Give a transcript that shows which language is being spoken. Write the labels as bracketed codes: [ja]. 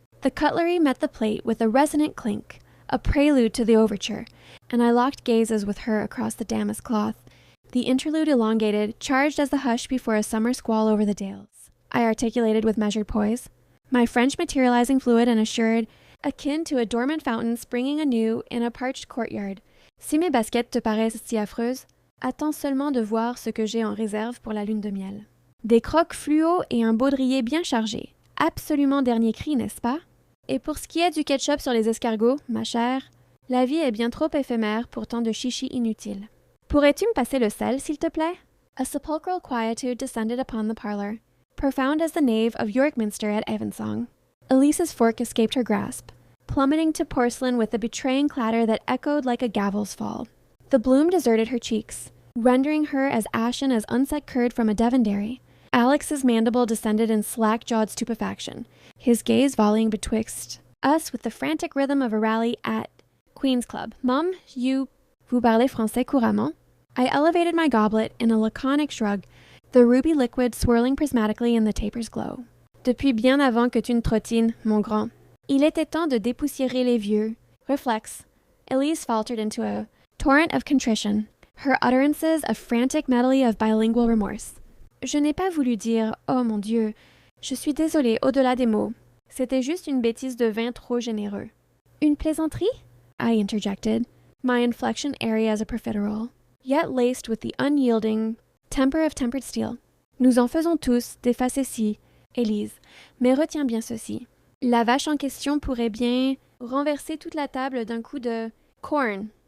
[en] The cutlery met the plate with a resonant clink, a prelude to the overture, and I locked gazes with her across the damask cloth, the interlude elongated, charged as the hush before a summer squall over the dales. I articulated with measured poise, my French materializing fluid and assured, akin to a dormant fountain springing anew in a parched courtyard. [fr] Si mes baskets te paraissent si affreuses, attends seulement de voir ce que j'ai en réserve pour la lune de miel. Des croques fluo et un baudrier bien chargé. Absolument dernier cri, n'est-ce pas? Et pour ce qui est du ketchup sur les escargots, ma chère, la vie est bien trop éphémère pour tant de chichi inutile. Pourrais-tu me passer le sel, s'il te plaît? [en] A sepulchral quietude descended upon the parlor, profound as the nave of York Minster at Evensong. Elise's fork escaped her grasp, plummeting to porcelain with a betraying clatter that echoed like a gavel's fall. The bloom deserted her cheeks, rendering her as ashen as unset curd from a Devon dairy. Alex's mandible descended in slack-jawed stupefaction, his gaze volleying betwixt us with the frantic rhythm of a rally at Queen's Club. [fr] Mum, vous parlez français couramment? [en] I elevated my goblet in a laconic shrug, the ruby liquid swirling prismatically in the taper's glow. [fr] Depuis bien avant que tu ne trottines, mon grand. Il était temps de dépoussiérer les vieux. [en] Reflex. Elise faltered into a torrent of contrition, her utterances a frantic medley of bilingual remorse. [fr] Je n'ai pas voulu dire « Oh mon Dieu, je suis désolée au-delà des mots. C'était juste une bêtise de vin trop généreux. » Une plaisanterie? [en] I interjected, my inflection airy as a profiterole, yet laced with the unyielding temper of tempered steel. [fr] Nous en faisons tous des facéties, Élise, mais retiens bien ceci. La vache en question pourrait bien renverser toute la table d'un coup de corn.